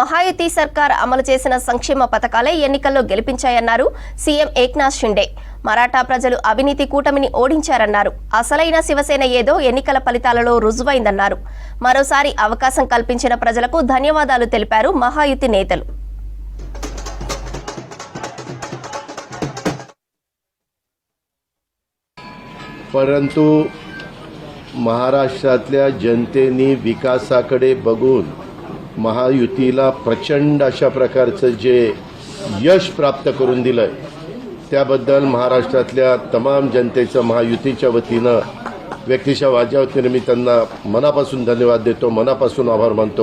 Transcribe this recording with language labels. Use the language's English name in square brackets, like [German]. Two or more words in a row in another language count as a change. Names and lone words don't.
[Telugu] మహాయుతి సర్కార్ అమలు చేసిన సంక్షేమ పథకాలే ఎన్నికల్లో గెలిపించాయన్నారు సీఎం ఏక్నాథ్ షిండే. మరాఠా ప్రజలు అవినీతి కూటమిని ఓడించారన్నారు. అసలైన శివసేన ఏదో ఎన్నికల ఫలితాలలో రుజువైందన్నారు. మరోసారి అవకాశం కల్పించిన ప్రజలకు ధన్యవాదాలు తెలిపారు మహాయుతి నేతలు. [Marathi] परंतु महाराष्ट्रातल्या जनतेने विकासाकडे बघून महायुतीला प्रचंड अशा प्रकारचं जे यश प्राप्त करून दिलंय त्याबद्दल महाराष्ट्रातल्या तमाम जनतेचं महायुतीच्या वतीनं व्यक्तिशः माझ्या वतीनं मी त्यांना मनापासून धन्यवाद देतो, मनापासून आभार मानतो.